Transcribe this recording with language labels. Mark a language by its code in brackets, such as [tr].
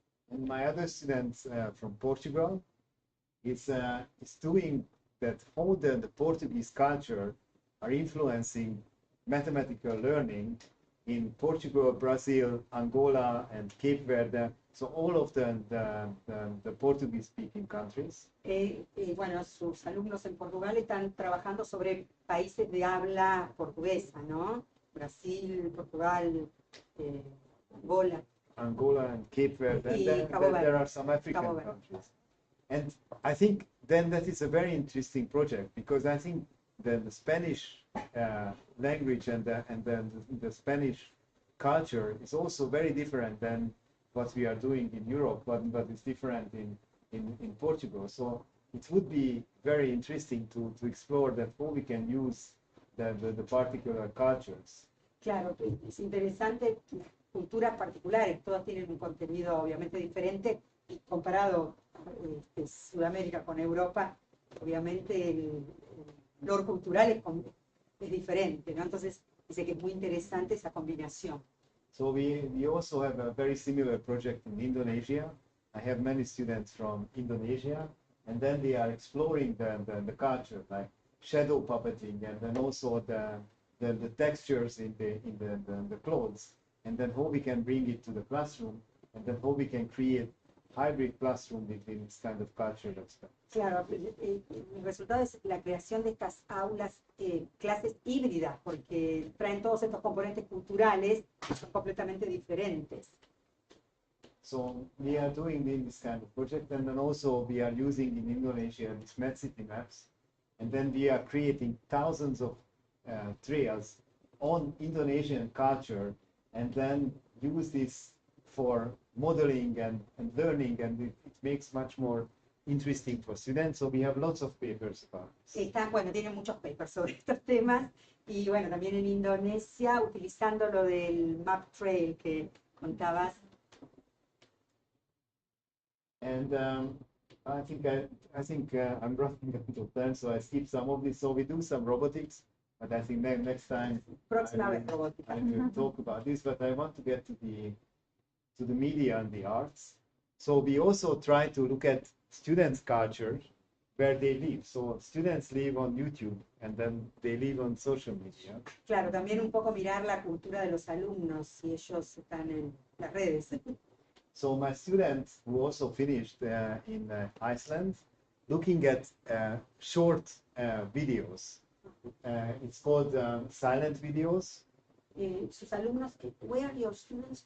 [en] And my other student from Portugal is doing that how the Portuguese culture are influencing mathematical learning in Portugal, Brazil, Angola, and Cape Verde. So all of the Portuguese-speaking countries. [es] Bueno, sus alumnos en Portugal están trabajando sobre países de habla portuguesa, ¿no? Brasil, Portugal, Angola. [en] Angola and Cape Verde, and then there are some African countries. And I think then that is a very interesting project, because I think the Spanish language and the Spanish culture is also very different than what we are doing in Europe, but it's different in Portugal. So it would be very interesting to explore that how we can use the particular cultures. [es] Claro, es interesante, culturas particulares, todas tienen un contenido obviamente diferente, y comparado Sudamérica con Europa, obviamente el valor cultural es diferente, ¿no? Entonces dice que es muy interesante esa combinación. [en] So we also have a very similar project in Indonesia. I have many students from Indonesia, and then they are exploring the culture, like shadow puppeting, and then also the textures in the clothes, and then how we can bring it to the classroom, and then how we can create hybrid classroom between this kind of cultural aspect. [es] Claro, el resultado es la creación de estas aulas, clases híbridas, porque traen todos estos componentes culturales que son completamente diferentes. [en] So we are doing this kind of project, and then also we are using in Indonesia these Smart City maps, and then we are creating thousands of trails on Indonesian culture, and then use this for modeling and learning, and it makes much more interesting for students. So we have lots of papers about this. [es] Bueno, tienen muchos papers sobre estos temas, y bueno, también en Indonesia, utilizando lo del map trail que contabas. [en] And I think I'm running out of time, so I skip some of this. So we do some robotics, but I think next time I will talk about this. But I want to get to the media and the arts. So we also try to look at students' culture, where they live. So students live on YouTube, and then they live on social media. [es] Claro, también un poco mirar la cultura de los alumnos, si ellos están en las redes. [en] So my students who also finished in Iceland, looking at short videos. It's called silent videos. [es] Sus alumnos, [en] where are your students?